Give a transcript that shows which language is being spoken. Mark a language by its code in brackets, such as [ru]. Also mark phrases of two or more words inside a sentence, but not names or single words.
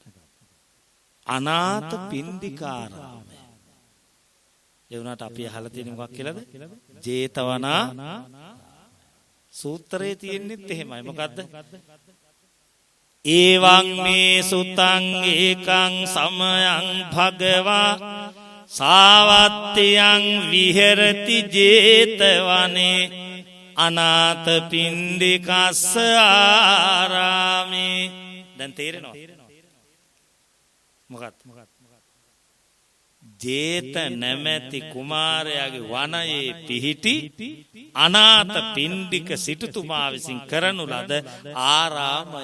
[si] අනාථ පින්ඩිකාරාමය. ඒ වුණාට අපි අහලා තියෙන මොකක් කියලාද? ජේතවනා සූත්‍රයේ තියෙන්නේත් එහෙමයි. මොකද්ද? [pi] ඒවං මේ සුතං ඒකං සමයං භගවා සාවත්තියං විහෙරති ජේතවනේ අනාථ පින්ඩිකස්ස ආරාමේ. [si] දැන් තේරෙනවද? මොකක්ද? ජේත නැමැති කුමාරයාගේ වනයේ පිහිටි අනාථ පින්ඩික සිටුතුමා විසින් කරනු ලද ආරාමය.